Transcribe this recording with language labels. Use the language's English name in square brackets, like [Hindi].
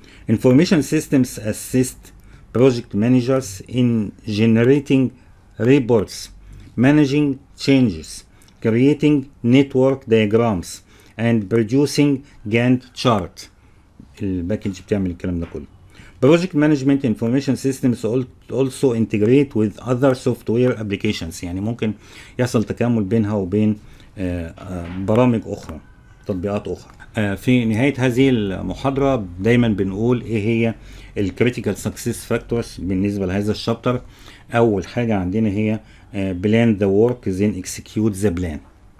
[English] Information systems assist project managers in generating reports, managing changes, creating network diagrams, and producing Gantt chart. [Arabic] الباكج بتعمل الكلام ده كله. [English] Project management information systems also integrate with other software applications. [Arabic] يعني ممكن يحصل تكامل بينها وبين برامج أخرى، تطبيقات أخرى. في نهاية هذه المحاضرة دايما بنقول إيه هي الكريتيكال سكسس فاكتورز بالنسبة لهذا الشابتر. أول حاجة عندنا هي [English] plan the work then execute the plan.